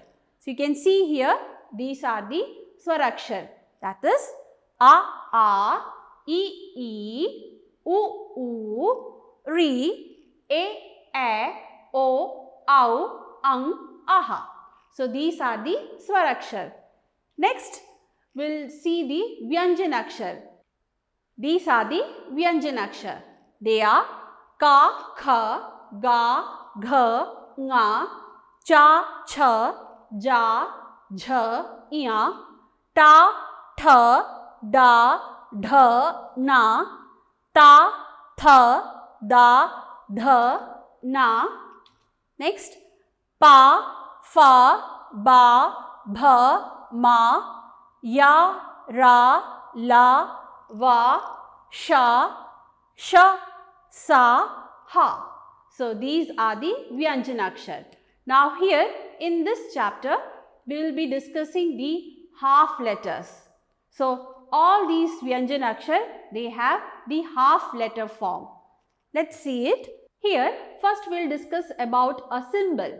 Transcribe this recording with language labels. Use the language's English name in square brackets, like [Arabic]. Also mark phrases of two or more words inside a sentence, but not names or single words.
[English] So you can see here these are the Swarakshar, that is A, I, U, Ri, E, O, Au, Ang, Aha. So these are the Swarakshar. Next, we'll see the Vyanjanakshar. These are the Vyanjanakshar. They are Ka, Kha, Ga, Gha, Nga, Cha, Cha, Ja, Jha, Ya, Ta, Tha, Da, Dha, Na, Ta, Tha, Da, Dha, Na. Next, Pa, Fa, Ba, Bha, Ma, Ya, Ra, La, Va, Sha, Sha, Sa, Ha. So these are the Vyanjanakshar. Now here in this chapter we will be discussing the half letters. So all these Vyanjanakshar, they have the half letter form. Let's see it. Here first we will discuss about a symbol.